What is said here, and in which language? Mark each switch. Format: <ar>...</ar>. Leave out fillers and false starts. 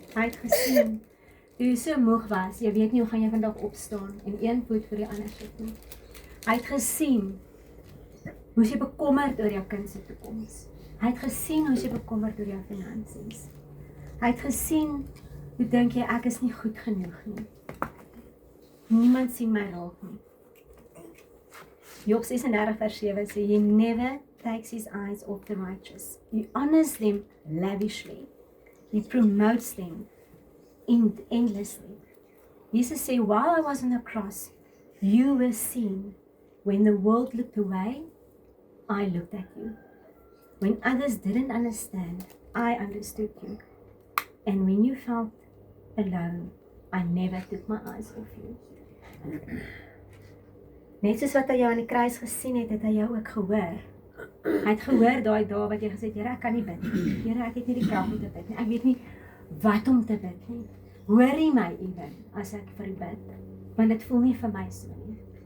<af>Hy het gesien, toe jy so moeg was, jy weet nie hoe gaan jy vandag opstaan en een voet vir die ander sit nie. Hy het gesien, hoe jy bekommerd oor jou kind se toekoms. Hy het gesien, hoe jy bekommerd oor jou finansies. Hy het gesien, hoe dink jy, ek is nie goed genoeg nie. Niemand sien my raak nie.</af> <en>Job 36</en> <af>vers 7 sê,</af> <en>he never takes his eyes off the righteous. He honors them lavishly. He promotes them endlessly. Jesus said, while I was on the cross, you were seen. When the world looked away, I looked at you. When others didn't understand, I understood you. And when you felt alone, I never took my eyes off you.</en> <af>Net soos wat hy jou aan die kruis gesien het, het hy jou ook gehoor. Hy het gehoor daai dae wat jy gesê het, Here, ek kan nie bid nie. Here, ek het nie die krag om te bid nie. Ek weet nie wat om te bid nie. Hoor jy my ewen as ek vir u bid? Want dit voel nie vir my so nie.</af>